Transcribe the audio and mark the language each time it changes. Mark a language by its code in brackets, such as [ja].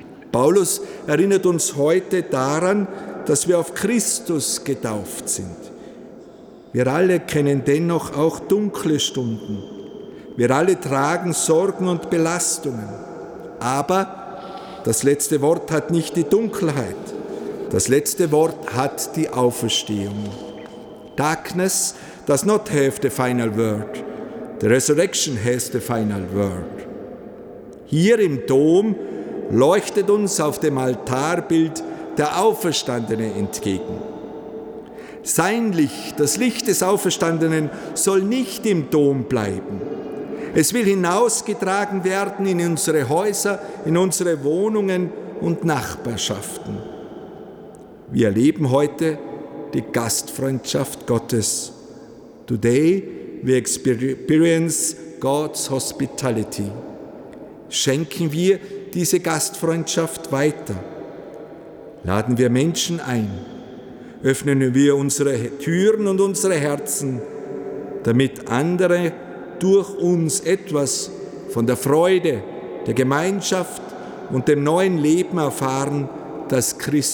[de] Paulus erinnert uns heute daran, dass wir auf Christus getauft sind. Wir alle kennen dennoch auch dunkle Stunden. Wir alle tragen Sorgen und Belastungen. Aber das letzte Wort hat nicht die Dunkelheit. Das letzte Wort hat die Auferstehung. [en] Darkness does not have the final word. The resurrection has the final word. [de] Hier im Dom leuchtet uns auf dem Altarbild der Auferstandene entgegen. Sein Licht, das Licht des Auferstandenen, soll nicht im Dom bleiben. Es will hinausgetragen werden in unsere Häuser, in unsere Wohnungen und Nachbarschaften. Wir erleben heute die Gastfreundschaft Gottes. [en] Today we experience God's hospitality. [de] Schenken wir diese Gastfreundschaft weiter. Laden wir Menschen ein. Öffnen wir unsere Türen und unsere Herzen, damit andere durch uns etwas von der Freude, der Gemeinschaft und dem neuen Leben erfahren, das Christus